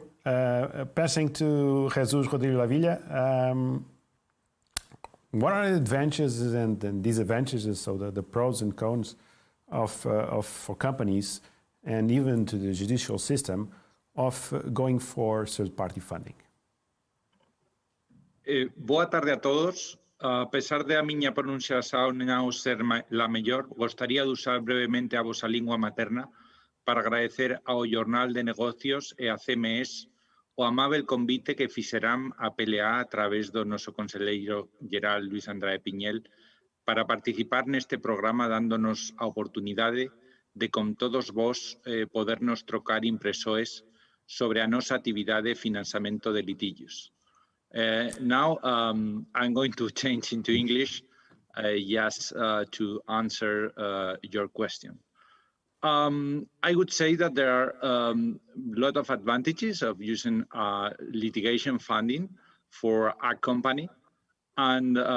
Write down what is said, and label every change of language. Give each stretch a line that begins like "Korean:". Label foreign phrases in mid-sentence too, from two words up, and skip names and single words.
English: Passing to Jesus Rodrigo Lavilla. What are the advantages and disadvantages, so the pros and cons for companies and even to the judicial system of going for third-party funding?
Galician: Boa tarde a todos. A pesar de a miña pronunciación non ser la mellor, gostaría de usar brevemente a vosa lingua materna para agradecer ao Jornal de Negocios e a CMS o amável convite que fixeran a PLA a través do noso conselleiro geral Luis Andrade Piñel para participar neste programa, dándonos a oportunidade de con todos vos podernos trocar impresoes sobre a nosa actividade de financiamento de litigios.
English: Now I'm going to change into English just to answer your question. I would say that there are a lot of advantages of using litigation funding for a company, and